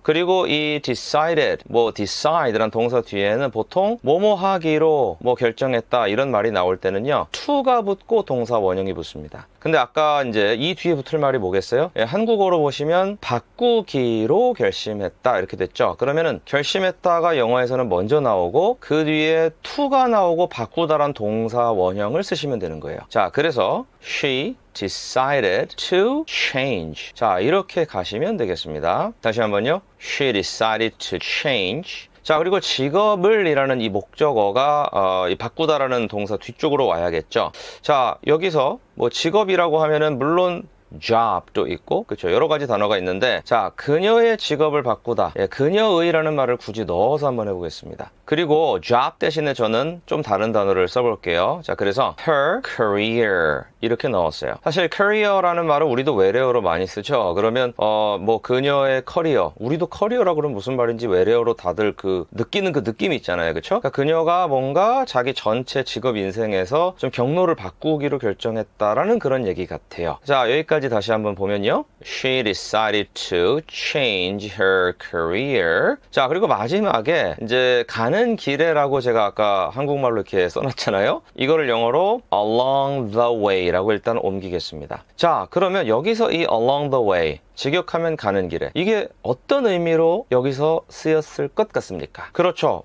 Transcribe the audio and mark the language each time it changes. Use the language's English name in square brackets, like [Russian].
[Korean] 그리고 이 decided 뭐 decide란 동사 뒤에는 보통 뭐뭐 하기로 뭐 결정했다 이런 말이 나올 때는요 to가 붙고 동사 원형이 붙습니다. 근데 아까 이제 이 뒤에 붙을 말이 뭐겠어요? 예, 한국어로 보시면 바꾸기로 결심했다 이렇게 됐죠. 그러면은 결심했다가 영어에서는 먼저 나오고 그 뒤에 to가 나오고 바꾸다란 동사 원형을 쓰시면 되는 거예요. 자, 그래서 [English] she decided to change. [Korean] 자, 이렇게 가시면 되겠습니다. 다시 한번요. [English] She decided to change. [Korean] 자, 그리고 직업을 이라는 이 목적어가 이 바꾸다라는 동사 뒤쪽으로 와야겠죠. 자, 여기서 뭐 직업이라고 하면은 물론 job도 있고 그렇죠. 여러 가지 단어가 있는데 자, 그녀의 직업을 바꾸다. 예, 그녀의라는 말을 굳이 넣어서 한번 해보겠습니다. 그리고 job 대신에 저는 좀 다른 단어를 써볼게요. 자, 그래서 [English] her career [Korean] 이렇게 넣었어요. 사실 career라는 말은 우리도 외래어로 많이 쓰죠. 그러면 뭐 그녀의 커리어, 우리도 커리어라고 그러면 무슨 말인지 외래어로 다들 느끼는 그 느낌이 있잖아요. 그렇죠? 그러니까 그녀가 뭔가 자기 전체 직업 인생에서 좀 경로를 바꾸기로 결정했다라는 그런 얘기 같아요. 자, 여기까지 다시 한번 보면요. [English] She decided to change her career. [Korean] 자, 그리고 마지막에 이제 가는 길에라고 제가 아까 한국말로 이렇게 써놨잖아요. 이거를 영어로 along the way 라고 일단 옮기겠습니다. 자, 그러면 여기서 이 along the way 직역하면 가는 길에 이게 어떤 의미로 여기서 쓰였을 것 같습니까? 그렇죠.